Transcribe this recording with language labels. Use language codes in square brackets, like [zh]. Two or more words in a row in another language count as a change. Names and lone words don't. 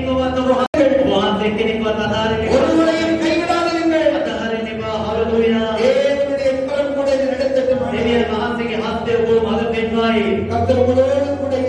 [si] කරුණාකර වහන්සේ කෙනෙක්වත් අදාරින්නේ [ta] ஒருவரையும் கைவிடாதீர்கள். [si] අදාරින්නේ බා හලෙලූයා [ta] தேவனுடைய கரம் கூட இதை நடத்தட்டும். [si] දෙවියන් වහන්සේගේ හස්තය ඔබ මඟ පෙන්වයි [ta] கர்த்தர் உங்களோடு